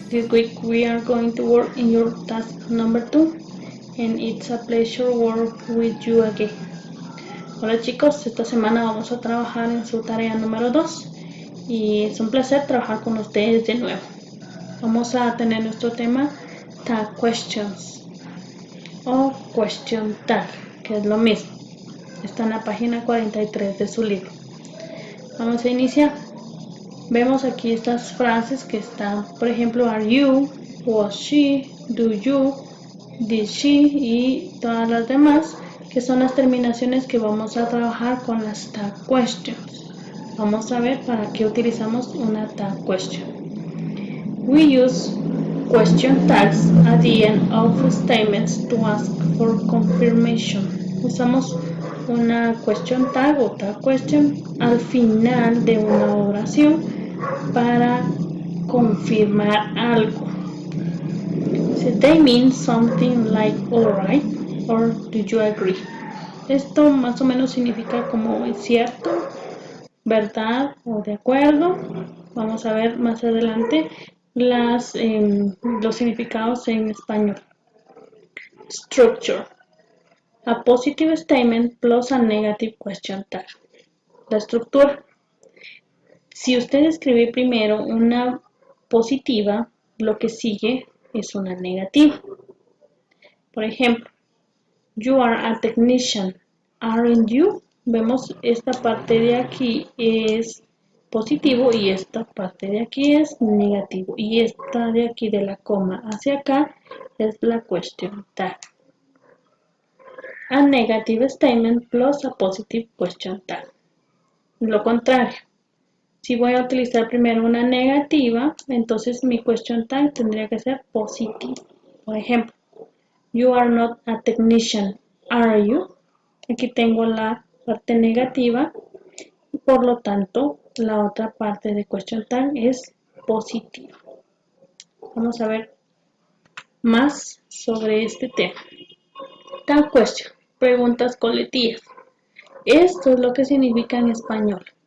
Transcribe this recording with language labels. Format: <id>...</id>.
<en>week we are going to work in your task number 2 and it's a pleasure work with you again.</en> <es>Hola chicos, esta semana vamos a trabajar en su tarea número 2 y es un placer trabajar con ustedes de nuevo. Vamos a tener nuestro tema tag questions o question tag, que es lo mismo. Está en la página 43 de su libro. Vamos a iniciar. Vemos aquí estas frases que están, por ejemplo,</es> <en>are you, was she, do you, did she</en> <es>y todas las demás, que son las terminaciones que vamos a trabajar con las tag questions. Vamos a ver para qué utilizamos una tag question.</es> <en>We use question tags at the end of statements to ask for confirmation.</en> <es>Usamos una question tag o tag question al final de una oración para confirmar algo.</es> <en>So they mean something like alright or do you agree.</en> <es>Esto más o menos significa como es cierto, verdad o de acuerdo. Vamos a ver más adelante los significados en español.</es> <en>Structure. A positive statement plus a negative question tag.</en> <es>La estructura. Si usted escribe primero una positiva, lo que sigue es una negativa. Por ejemplo,</es> <en>you are a technician, aren't you?</en> <es>Vemos esta parte de aquí es positivo y esta parte de aquí es negativo. Y esta de aquí de la coma hacia acá es la question tag.</es> <en>A negative statement plus a positive question tag.</en> <es>Lo contrario. Si voy a utilizar primero una negativa, entonces mi question tag tendría que ser positive. Por ejemplo,</es> <en>you are not a technician, are you?</en> <es>Aquí tengo la parte negativa y por lo tanto la otra parte de question tag es positiva. Vamos a ver más sobre este tema. Tag question, preguntas colectivas. Esto es lo que significa en español.</es>